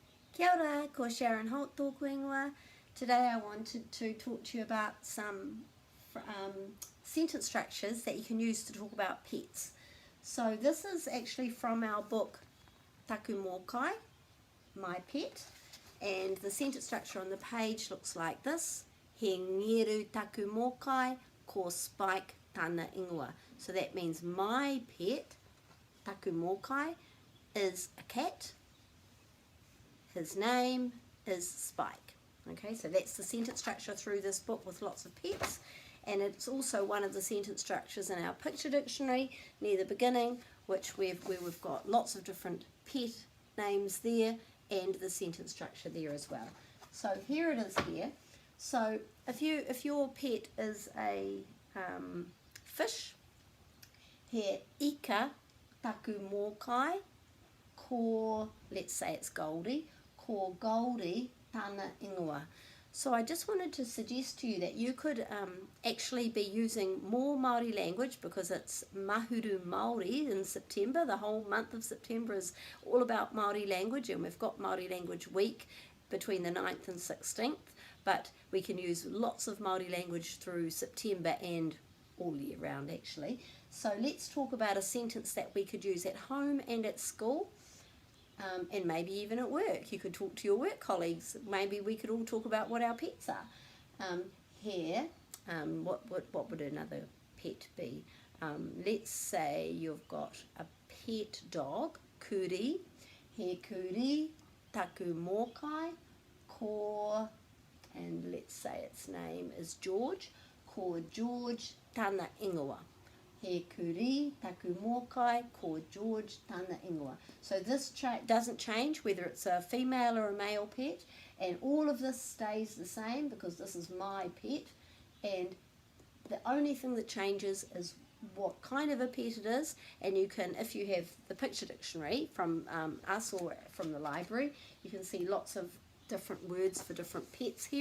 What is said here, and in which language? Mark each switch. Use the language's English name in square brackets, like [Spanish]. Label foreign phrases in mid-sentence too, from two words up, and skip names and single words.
[Māori] Kia ora, ko Sharon Holt tōku ingoa. [English] Today I wanted to talk to you about some sentence structures that you can use to talk about pets. So this is actually from our book Taku Mōkai, My Pet, and the sentence structure on the page looks like this. [Māori] He ngeru taku mōkai ko Spike tana ingoa. [English] So that means my pet, [Māori] taku mōkai, [English] is a cat. His name is Spike. Okay, so that's the sentence structure through this book with lots of pets, and it's also one of the sentence structures in our picture dictionary near the beginning, where we've got lots of different pet names there and the sentence structure there as well. So here it is here. So if your pet is a fish, [Māori] he ika taku mōkai ko, [English] let's say it's Goldie, [Māori] ko Goldie tana ingoa. [English] So I just wanted to suggest to you that you could actually be using more Māori language, because it's Mahuru Māori in September. The whole month of September is all about Māori language, and we've got Māori Language Week between the 9th and 16th, but we can use lots of Māori language through September and all year round actually. So let's talk about a sentence that we could use at home and at school. And maybe even at work. You could talk to your work colleagues. Maybe we could all talk about what our pets are. What would another pet be? Let's say you've got a pet dog, Kuri. [Māori] He Kuri, taku mōkai, ko, [English] and let's say its name is George, [Māori] ko George tana ingoa. He Kuri, taku mōkai, ko George tana ingoa. [English] So this doesn't change whether it's a female or a male pet, and all of this stays the same because this is my pet, and the only thing that changes is what kind of a pet it is. And you can, if you have the picture dictionary from us or from the library, you can see lots of different words for different pets here.